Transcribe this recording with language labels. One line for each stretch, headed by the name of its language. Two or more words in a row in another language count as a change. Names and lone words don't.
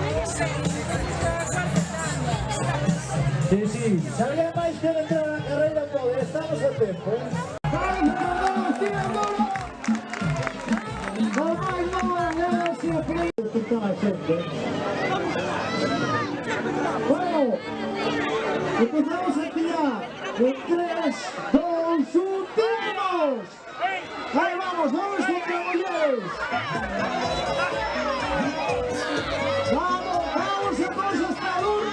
Spanish: Sí, sí.
Galician: Si alguien máis quere entrar na carreira, pode. Estamos a tempo, ¿eh?
Spanish: ¡Vamos, tío! ¡No máis, no máis! ¡Gracias, Felipe!
Galician: Está a xente, ¿eh?
Spanish: Bueno, empezamos aquí ya. En 3, 2, 1, ¡tiramos! Ahí vamos contra mulleres.
Galician: Vamos, a cosa está dura.